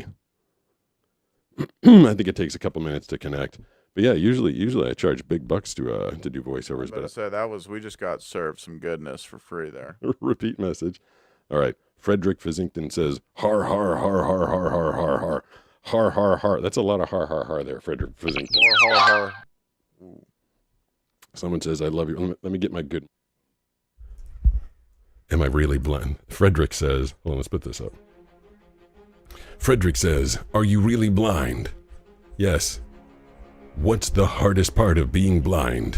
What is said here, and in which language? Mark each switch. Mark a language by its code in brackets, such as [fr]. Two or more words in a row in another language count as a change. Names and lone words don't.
[en] I think it takes a couple minutes to connect. But yeah, usually I charge big bucks to do voiceovers. But I say we just got served some goodness for free there. Repeat message. All right. Frederick Fizington says, har, har, har, har, har, har, har, har. Har, har, har. That's a lot of har, har, har there, Frederick Fizington. Har, har, har. Ooh. Someone says, I love you. Let me get my good. Am I really blind? Frederick says, hold on, let's put this up. Frederick says, are you really blind? Yes. What's the hardest part of being blind?